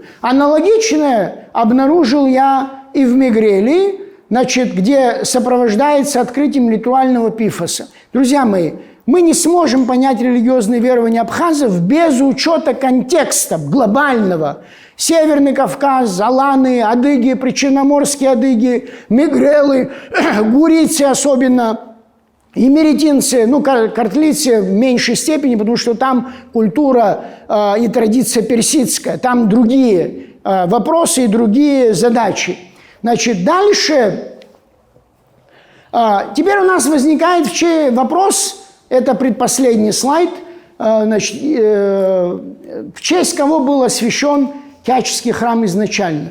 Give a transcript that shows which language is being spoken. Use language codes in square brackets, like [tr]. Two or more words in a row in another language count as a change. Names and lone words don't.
[ru] Аналогичное обнаружил я и в Мегрелии, значит, где сопровождается открытием ритуального пифоса. Друзья мои, мы не сможем понять религиозные верования абхазов без учета контекста глобального. Северный Кавказ, аланы, адыги, причерноморские адыги, мегрелы, гурийцы особенно, и меретинцы, картлийцы в меньшей степени, потому что там культура и традиция персидская, там другие вопросы и другие задачи. Значит, дальше, теперь у нас возникает вопрос, это предпоследний слайд, значит, в честь кого был освящен Кячский храм изначально.